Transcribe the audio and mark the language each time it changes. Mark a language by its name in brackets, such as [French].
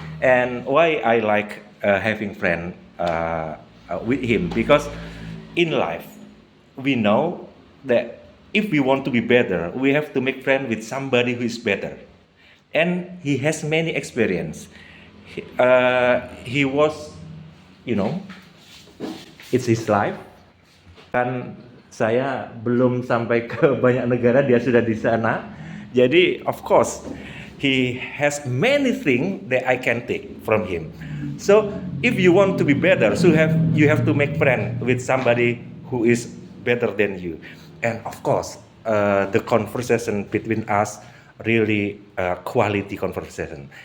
[English] And why I like having friend with him, because in life we know that if we want to be better, we have to make friend with somebody who is better, and he has many experience. He was, you know, it's his life. [Indonesian] Kan saya belum sampai ke banyak negara, dia sudah di sana. [English] Jadi of course he has many things that I can take from him. So if you want to be better, so you have to make friend with somebody who is better than you. And of course the conversation between us really quality conversation.